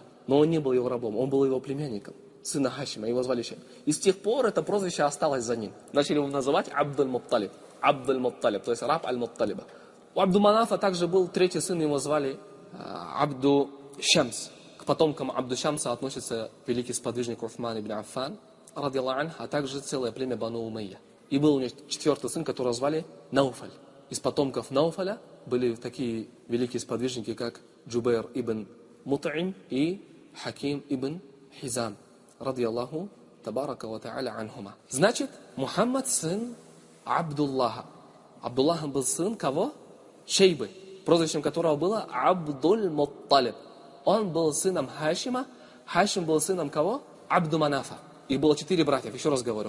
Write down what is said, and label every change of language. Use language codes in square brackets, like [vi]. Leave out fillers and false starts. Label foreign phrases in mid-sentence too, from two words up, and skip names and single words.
[ru] Но он не был его рабом, он был его племянником, сына Хашима, его звали Шейба. И с тех пор это прозвище осталось за ним. Начали его называть Абдуль-Мутталиб. Абдуль-Мутталиб, то есть раб Аль-Мутталиба. У Абду-Манафа также был третий сын, его звали Абду-Шамс. К потомкам Абду-Шамса относится великий сподвижник Уфман ибн Аффан, [ar] رضي الله عنه, [ru] а также целое племя Бану Умайя. И был у него четвертый сын, которого звали Науфаль. Из потомков Науфаля были такие великие сподвижники, как Джубейр ибн Мут'им и Хаким ибн Хизам, [ar] رضي الله تبارك وتعالى عنهما. [ru] Значит, Мухаммад сын Абдуллаха. Абдуллахом был сын кого? Шейбы, прозвищем которого было Абдуль-Мутталиб. Он был сыном Хашима. Хашим был сыном кого? Абду-Манафа. Их было 4 братьев, еще раз говорю.